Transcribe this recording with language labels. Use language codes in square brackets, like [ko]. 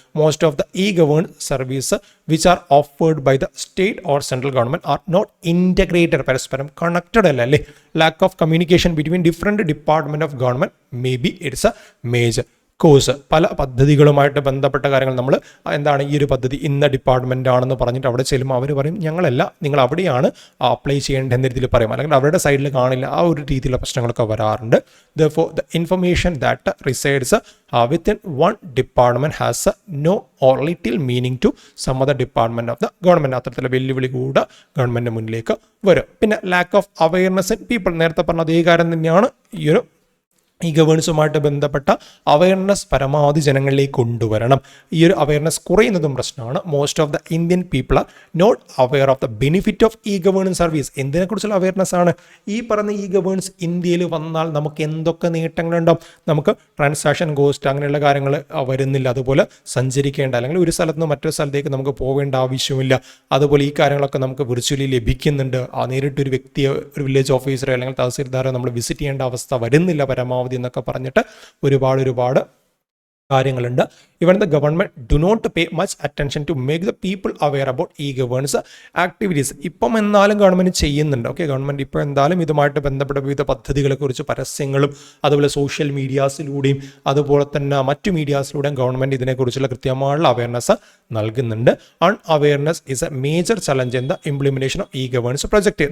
[en] most of the e govern service which are offered by the state or central government are not integrated, [ml] പരസ്പരം connected അല്ല അല്ലേ. [en] lack of communication between different department of government may be it's a major [ml] course പല പദ്ധതികളുമായിട്ട് ബന്ധപ്പെട്ട കാര്യങ്ങൾ നമ്മൾ എന്താണ് ഈ ഒരു പദ്ധതി ഇന്ന ഡിപ്പാർട്ട്മെൻ്റ് ആണെന്ന് പറഞ്ഞിട്ട് അവിടെ ചെല്ലുമ്പോൾ അവർ പറയും ഞങ്ങളല്ല, നിങ്ങൾ അവിടെയാണ് അപ്ലൈ ചെയ്യേണ്ട എന്ന രീതിയിൽ പറയും, അല്ലെങ്കിൽ അവരുടെ സൈഡിൽ കാണില്ല. ആ ഒരു രീതിയിലുള്ള പ്രശ്നങ്ങളൊക്കെ വരാറുണ്ട്. [en] Therefore, the information that resides within one department has no or little meaning to some other department of the government. [ml] അത്തരത്തിലുള്ള വെല്ലുവിളി കൂടെ ഗവൺമെൻറ് മുന്നിലേക്ക് വരും. പിന്നെ [en] lack of awareness in people, [ml] നേരത്തെ പറഞ്ഞ അതേ കാര്യം തന്നെയാണ് ഈ ഒരു ഗവേണൻസുമായിട്ട് ബന്ധപ്പെട്ട അവയർനെസ് പരമാവധി ജനങ്ങളിലേക്ക് കൊണ്ടുവരണം. ഈ ഒരു അവയർനെസ് കുറയുന്നതും പ്രശ്നമാണ്. [en] Most of the Indian people are not aware of the benefit of e governance service. [ml] എന്തിനെക്കുറിച്ചുള്ള awareness ആണ്? ഈ പറഞ്ഞ ഇ ഗവേണൻസ് ഇന്ത്യയിൽ വന്നാൽ നമുക്ക് എന്തൊക്കെ നേട്ടങ്ങളുണ്ടാവും? നമുക്ക് ട്രാൻസാക്ഷൻ കോസ്റ്റ് അങ്ങനെയുള്ള കാര്യങ്ങൾ വരുന്നില്ല. അതുപോലെ സഞ്ചരിക്കേണ്ട അല്ലെങ്കിൽ ഒരു സ്ഥലത്ത് നിന്ന് മറ്റൊരു സ്ഥലത്തേക്ക് നമുക്ക് പോകേണ്ട ആവശ്യമില്ല. അതുപോലെ ഈ കാര്യങ്ങളൊക്കെ നമുക്ക് വിർച്വലി ലഭിക്കുന്നുണ്ട്. നേരിട്ടൊരു വ്യക്തിയെ, ഒരു വില്ലേജ് ഓഫീസറോ അല്ലെങ്കിൽ തഹസീൽദാരോ നമ്മൾ വിസിറ്റ് ചെയ്യേണ്ട അവസ്ഥ വരുന്നില്ല പരമാവധി എന്നൊക്കെ പറഞ്ഞിട്ട് ഒരുപാട് കാര്യങ്ങളുണ്ട്. [en] Even the government do not pay much attention to make the people aware about e-governance activities. [ml] ഇപ്പം എന്നാലും ഗവൺമെൻറ് ചെയ്യുന്നുണ്ട്. ഓക്കെ, ഗവൺമെൻറ് ഇപ്പോൾ എന്തായാലും ഇതുമായിട്ട് ബന്ധപ്പെട്ട വിവിധ പദ്ധതികളെക്കുറിച്ച് പരസ്യങ്ങളും അതുപോലെ സോഷ്യൽ മീഡിയാസിലൂടെയും അതുപോലെ തന്നെ മറ്റു മീഡിയാസിലൂടെയും ഗവൺമെൻറ് ഇതിനെക്കുറിച്ചുള്ള കൃത്യമായുള്ള അവയർനെസ് നൽകുന്നുണ്ട്. [en] Unawareness is a major challenge in the implementation of e governance project.